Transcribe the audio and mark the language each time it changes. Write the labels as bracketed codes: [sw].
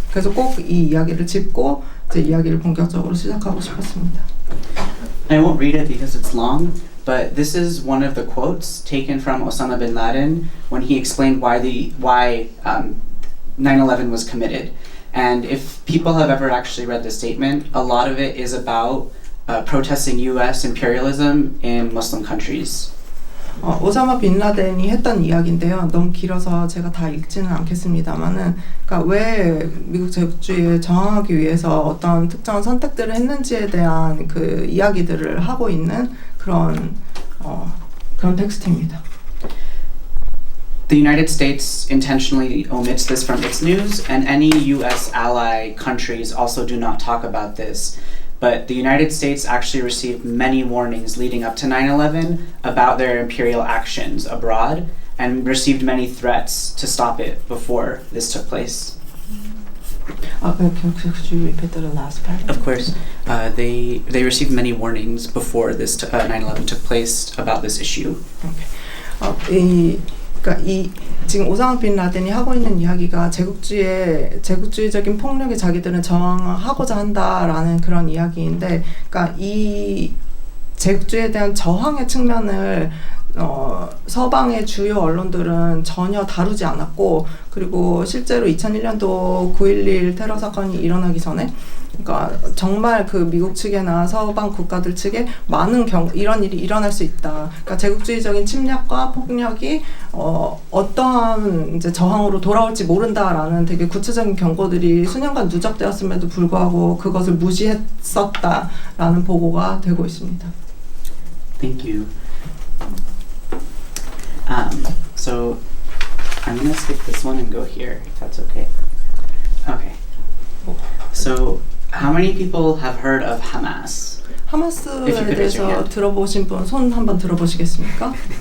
[ko] 그래서 꼭 이 이야기를 짚고 이제 이야기를 본격적으로 시작하고 싶었습니다. [en] I won't read it because it's long, but this is one of the quotes taken from Osama bin Laden when he explained why 9/11 was committed. And if people have ever actually read the statement, a lot of it is about protesting U.S. imperialism in Muslim countries. [ko] 오사마 빈 라덴이 했던 이야기인데요. 너무 길어서 제가 다 읽지는 않겠습니다만은, 그러니까 왜 미국 제국주의에 저항하기 위해서 어떤 특정한 선택들을 했는지에 대한 그 이야기들을 하고 있는 그런 텍스트입니다. [en] The United States intentionally omits this from its news, and any U.S. ally countries also do not talk about this. But the United States actually received many warnings leading up to 9/11 about their imperial actions abroad and received many threats to stop it before this took place. Could you repeat the last part? Of course, they received many warnings before this 9/11 took place about this issue. Okay. [ko] 그러니까 지금 오사마 빈 라덴이 하고 있는 이야기가 제국주의적인 폭력에 자기들은 저항하고자 한다라는 그런 이야기인데, 그러니까 이 제국주의에 대한 저항의 측면을 서방의 주요 언론들은 전혀 다루지 않았고, 그리고 실제로 2001년도 9.11 테러 사건이 일어나기 전에, 그러니까 정말 그 미국 측이나 서방 국가들 측에 많은 이런 일이 일어날 수 있다. 그러니까 제국주의적인 침략과 폭력이 어떠한 이제 저항으로 돌아올지 모른다라는 되게 구체적인 경고들이 수년간 누적되었음에도 불구하고 그것을 무시했었다라는 보고가 되고 있습니다. [en] Thank you. So I'm gonna skip this one and go here, if that's okay. Okay. So, how many people have heard of Hamas? [ko] 하마스에 대해서 들어보신 분 손 한번 들어보시겠습니까?